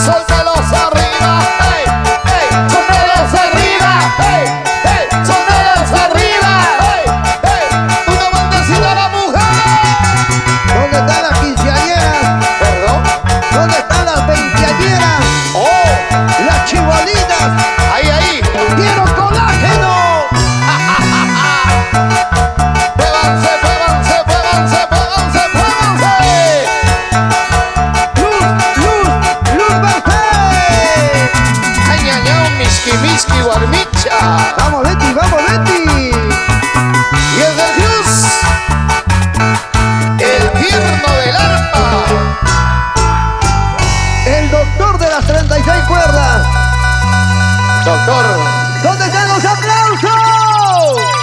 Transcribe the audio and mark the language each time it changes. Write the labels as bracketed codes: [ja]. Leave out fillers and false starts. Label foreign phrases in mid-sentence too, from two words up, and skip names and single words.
[es] ¡Suéltalos arriba! ¡Hey! ¡Hey! ¡Suéltalos arriba! ¡Hey! ¡Hey! ¡Suéltalos arriba! ¡Hey! ¡Hey! ¡Una bendecida a la mujer! ¿Dónde están las quinceañeras? ¿Perdón? ¿Dónde están las veinteañeras? ¡Oh! ¡Las chibolitas! ¡Ahí, ahí! ¡Quiero colágeno! ¡Péganse, péganse, péganse, péganse, péganse! ¡Luz Merced! [qu] ¡Añañao, miski, miski, guarmicha! [es] ¡Vamos, Betty, vamos, Betty! Y el del Cruz, el tierno del arpa, el doctor de las 36 cuerdas. Doctor, ¿dónde están los aplausos?